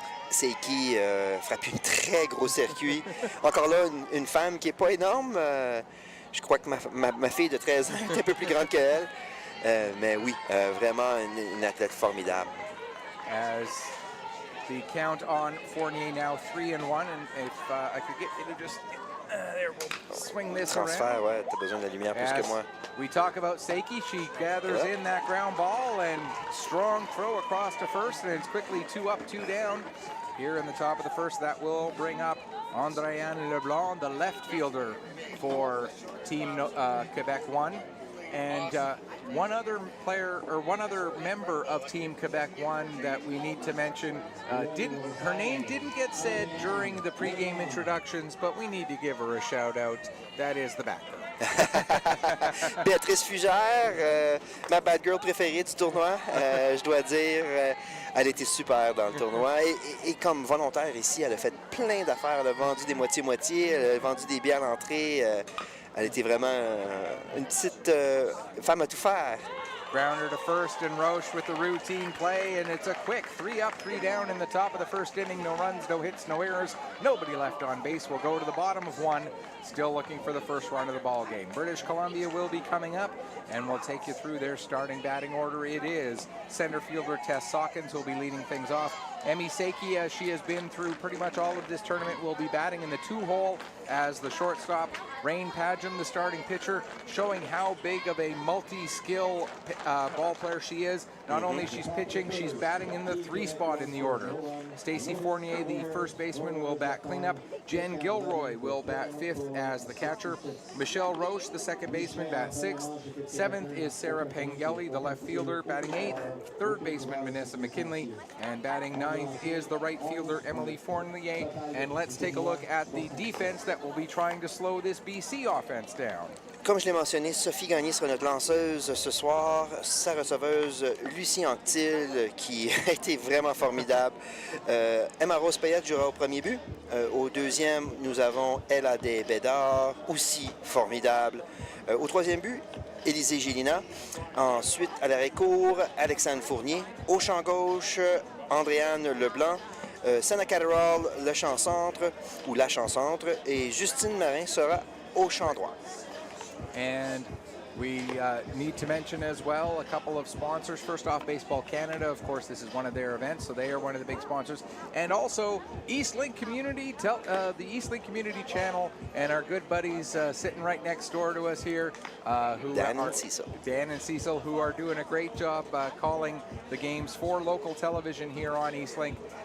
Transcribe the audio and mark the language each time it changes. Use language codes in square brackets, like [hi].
[fr] Seiki frappe un très gros circuit. Encore là, une femme qui n'est pas énorme. Je crois que ma fille de 13 ans est un peu plus grande qu'elle. Mais oui, vraiment une athlète formidable. [en] As the count on Fournier now 3-1, and if I could get you to just there, we'll swing this [fr] Transfert, [en] around. [fr] ouais, t'as besoin de la lumière plus que moi. [en] We talk about Seiki. She gathers in that ground ball and strong throw across to first, and it's quickly 2 up, 2 down. Here in the top of the first, that will bring up Andréane Leblanc, the left fielder for Team Quebec 1. And one other player, or one other member of Team Quebec 1 that we need to mention, her name didn't get said during the pregame introductions, but we need to give her a shout out. That is the back girl. [fr] Béatrice Fugère, ma [en] bad girl [fr] préférée du tournoi, je dois dire, elle était super dans le tournoi et comme volontaire ici, elle a fait plein d'affaires, elle a vendu des moitiés-moitiés, elle a vendu des billets à l'entrée, elle était vraiment une petite femme à tout faire. [en] Grounder to first, and Roche with the routine play, and it's a quick 3 up, 3 down in the top of the first inning. No runs, no hits, no errors, nobody left on base. We'll go to the bottom of 1, still looking for the first run of the ball game. British Columbia will be coming up, and we'll take you through their starting batting order. It is center fielder Tess Sawkins who will be leading things off. Emi Saiki, as she has been through pretty much all of this tournament, will be batting in the 2-hole as the shortstop. Rain Padgham, the starting pitcher, showing how big of a multi-skill ball player she is. Not only she's pitching, she's batting in the 3 spot in the order. Stacey Fournier, the first baseman, will bat cleanup. Jen Gilroy will bat 5th as the catcher. Michelle Roche, the second baseman, bats 6th. 7th is Sarah Pengelly, the left fielder, batting 8th. Third baseman, Vanessa McKinley, and batting 9th is the right fielder, Emily Fournier. And let's take a look at the defense that will be trying to slow this BC offense down. [fr] Comme je l'ai mentionné, Sophie Gagné sera notre lanceuse ce soir. Sa receveuse, Lucie Anctil, qui a été vraiment formidable. Emma Rose Payette jouera au premier but. Au deuxième, nous avons Ella Des Bédard, aussi formidable. Au troisième but, Élisée Gélina. Ensuite, à l'arrêt-court, Alexandre Fournier. Au champ gauche, Andréane Leblanc. Sana Catterall, le champ centre, ou la champ centre. Et Justine Marin sera au champ droit. [en] And we need to mention as well a couple of sponsors. First off, Baseball Canada. Of course, this is one of their events, so they are one of the big sponsors. And also, Eastlink Community, the Eastlink Community Channel, and our good buddies sitting right next door to us here, Dan and Cecil, who are doing a great job calling the games for local television here on Eastlink.